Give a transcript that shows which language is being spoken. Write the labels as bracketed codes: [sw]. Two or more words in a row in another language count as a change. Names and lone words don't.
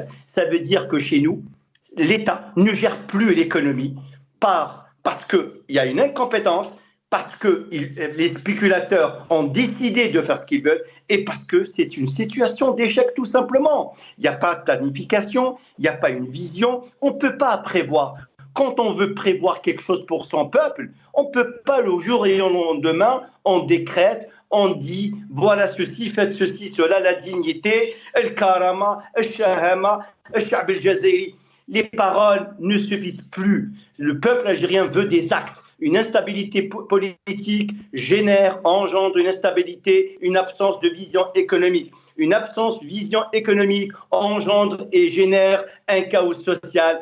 [fr] Ça veut dire que chez nous, l'État ne gère plus l'économie parce qu'il y a une incompétence, parce que les spéculateurs ont décidé de faire ce qu'ils veulent et parce que c'est une situation d'échec tout simplement. Il n'y a pas de planification, il n'y a pas une vision, on ne peut pas prévoir. Quand on veut prévoir quelque chose pour son peuple, on ne peut pas le jour et le lendemain, on décrète, on dit voilà ceci, faites ceci, cela, la dignité, [ar] الكرامة، الشهامة، الشعب الجزائري. [fr] Les paroles ne suffisent plus. Le peuple algérien veut des actes. Une instabilité politique engendre une instabilité, une absence de vision économique. Une absence de vision économique engendre et génère un chaos social.